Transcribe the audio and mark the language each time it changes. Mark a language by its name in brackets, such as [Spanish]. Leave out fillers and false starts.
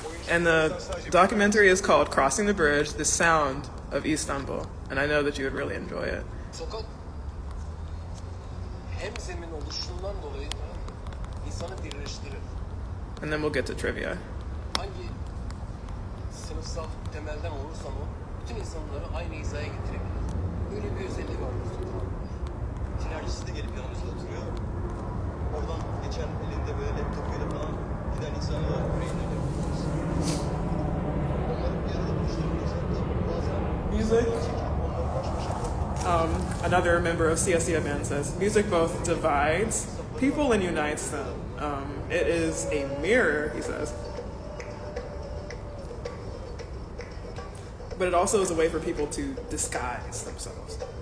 [English] And the documentary is called Crossing the Bridge, The Sound of Istanbul. And I know that you would really enjoy it. [Turkish] Sokak hem zemin oluşundan dolayı insanı birleştirir. [English] And then we'll get to trivia. [Turkish] Hangi sınıfsal temelden olursa o, bütün insanları aynı hizaya getirebilir. Böyle bir özelliği var bu sokağın. Tinercisi de gelip yanımızda oturuyor. Oradan geçen elinde böyle laptopuyla falan giden insanlara yüreğine yapıyoruz. Onların bir arada buluşturuyor zaten. Bazen Music. [English] Another member of CSCMN says, music both divides people and unites them. It is a mirror, he says. But it also is a way for people to disguise themselves.